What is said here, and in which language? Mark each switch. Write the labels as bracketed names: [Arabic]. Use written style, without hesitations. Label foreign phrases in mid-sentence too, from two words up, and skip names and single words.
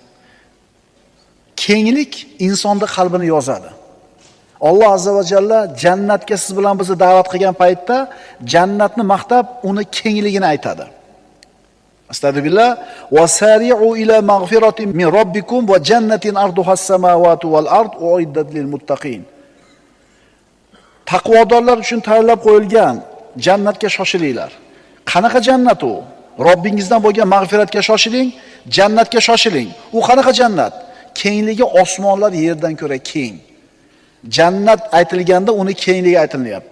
[Uzbek] Kenglik insonning qalbini yozadi. Alloh [Arabic] عز وجل [Uzbek] jannatga siz bilan bizni da'vat qilgan paytda jannatni maqtab, uni kengligini aytadi. [Arabic] أستغفر الله وسارعوا إلى مغفرة من ربكم وجنة عرضها السماوات والأرض أعدت للمتقين. [Uzbek] Taqvodorlar uchun tayyorlab qo'yilgan jannatga shoshilinglar. Qanaqa jannat u? Robbingizdan bo'lgan mag'firatga shoshiling, jannatga shoshiling. U qanaqa jannat? Kengligi osmonlar yerdan ko'ra keng. Jannat aytilganda uni kengligi aytilyapti.